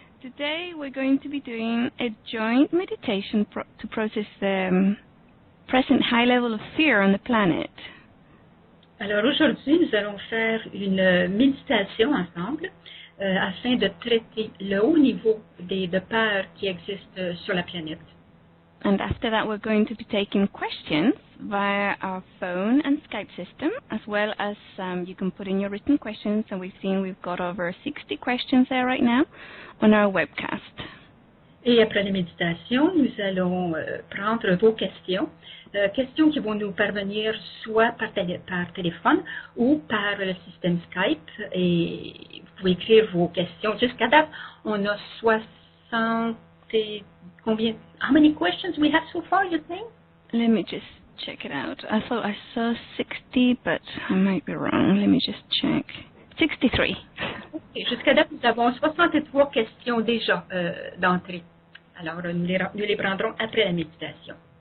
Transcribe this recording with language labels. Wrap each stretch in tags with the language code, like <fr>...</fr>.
<en>Today we're going to be doing a joint meditation to process the present high level of fear on the planet.</en> <fr>Alors aujourd'hui, nous allons faire une méditation ensemble afin de traiter le haut niveau de peur qui existe sur la planète.</fr> <en>And after that, we're going to be taking questions via our phone and Skype system, as well as you can put in your written questions, and we've got over 60 questions there right now on our webcast.</en> <fr>Et après la méditation, nous allons prendre vos questions, questions qui vont nous parvenir soit par téléphone ou par le système Skype, et vous pouvez écrire vos questions. Jusqu'à date, on a 60 et combien?</fr> <en>How many questions we have so far, you think? Let me just check it out. I thought I saw 60, but I might be wrong. Let me just check. 63. Okay.</en> <fr>Jusqu'à date, nous avons 63 questions déjà d'entrée. Alors, nous les prendrons après la méditation.</fr>